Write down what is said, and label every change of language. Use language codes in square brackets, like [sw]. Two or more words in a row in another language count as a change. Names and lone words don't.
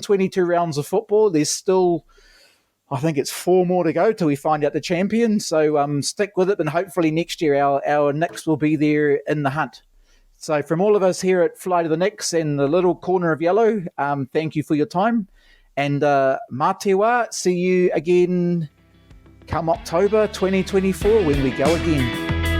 [en] 22 rounds of football. There's still, I think it's 4 more to go till we find out the champion. So stick with it, and hopefully next year our Knicks will be there in the hunt. So from all of us here at Fly to the Knicks and the little corner of yellow, thank you for your time. [mi] And mā te wā, [en] see you again come October 2024 when we go again.